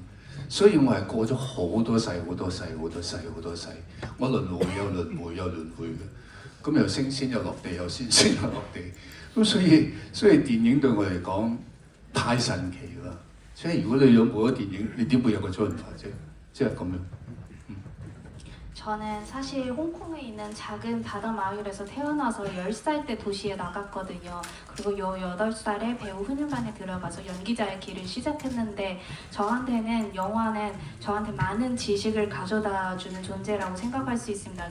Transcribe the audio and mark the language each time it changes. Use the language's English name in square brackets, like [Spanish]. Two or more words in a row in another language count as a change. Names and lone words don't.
[Cantonese] 所以我係過咗好多世、好多世、好多世、好多世。我輪迴又輪迴又輪迴嘅，咁又升仙又落地，又升仙又落地。咁所以電影對我嚟講太神奇啦。所以如果你有冇咗電影，你點會有個周潤發啫？即係咁樣。 [Korean] 저는 사실 홍콩에 있는 작은 바다 마을에서 태어나서 10살 때 도시에 나갔거든요. 그리고 18살에 배우 훈련반에 들어가서 연기자의 길을 시작했는데 저한테는 영화는 저한테 많은 지식을 가져다 주는 존재라고 생각할 수 있습니다.